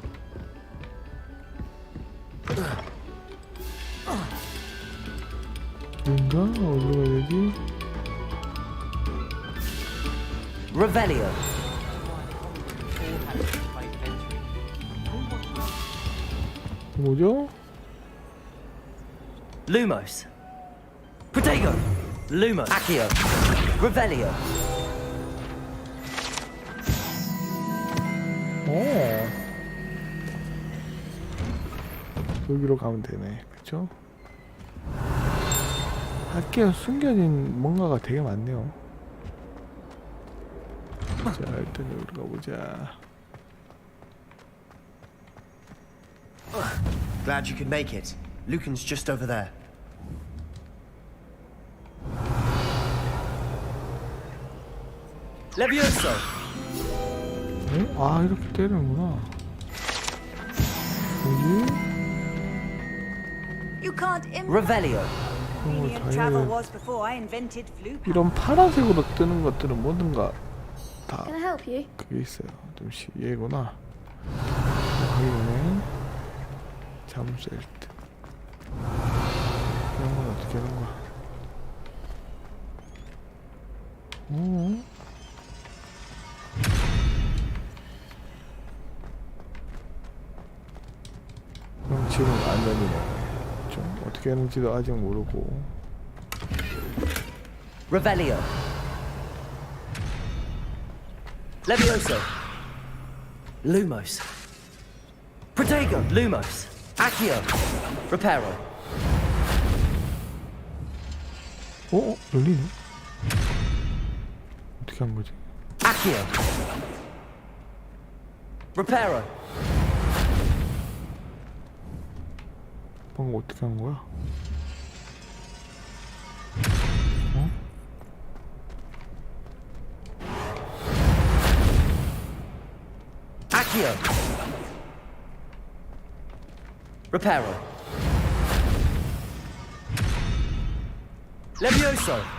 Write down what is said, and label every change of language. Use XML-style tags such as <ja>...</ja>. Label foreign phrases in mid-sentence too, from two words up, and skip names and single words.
<ko>뭔가? 어디로 가야 되지? Revelio. 뭐죠? Lumos. Protego. Lumos. Accio. Revelio. 여기로 가면 되네. 그쵸? 밖에 숨겨진 뭔가가 되게 많네요. 자, 일단 여기로 가보자.</ko> <en>Glad you could make it. Lucan's just over there.</en> <ko>Levioso. 응? 아, 이렇게 때리는구나. 여기?</ko> <en>You can't</en> <ko>Revelio.</ko> <en>Convenient travel was before I invented flu.</en> <ko>이런 파란색으로 뜨는 것들은 뭐든가 다</ko> <en>Can I help you?</en> <ko>그게 있어요. 잠시 얘구나. 하기 전에 잠수일 때 이런 건 어떻게 하는 거야? 오. 그럼 지금 안 열리네. 좀 어떻게 하는지도 아직 모르고. Revelio. Levioso. Lumos. Protego. Lumos. Accio. Reparo. 열리네? 어떻게 한 거지? Accio. Reparo. 방금 어떻게 한 거야? Accio. Reparo. Levioso.</ko>